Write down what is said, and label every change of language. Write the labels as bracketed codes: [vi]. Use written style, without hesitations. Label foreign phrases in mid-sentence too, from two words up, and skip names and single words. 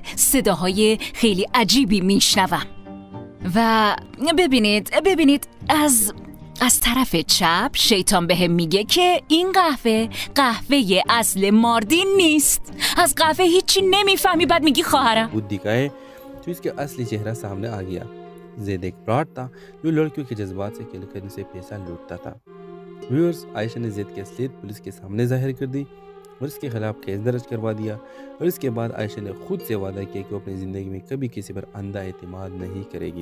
[fa] صداهای خیلی عجیبی میشنوم و ببینید از طرف چپ شیطان بهم میگه که این قهوه اصل ماردین نیست. از قهوه هیچی نمیفهمی، بعد میگی خواهرم. [hi] वो दिखाए तो इसके असली चेहरा सामने आ गया। ज़ैद एक प्लॉट था जो लड़कियों के जज्बात से खेलकर उनसे पैसा लूटता था। व्यूअर्स, आयशा ने ज़ैद की असलियत पुलिस के सामने जाहिर कर दी और इसके खिलाफ केस दर्ज करवा दिया। और इसके बाद आयशा ने खुद से वादा किया कि वो अपनी ज़िंदगी में कभी किसी पर अंधा एतमाद नहीं करेगी।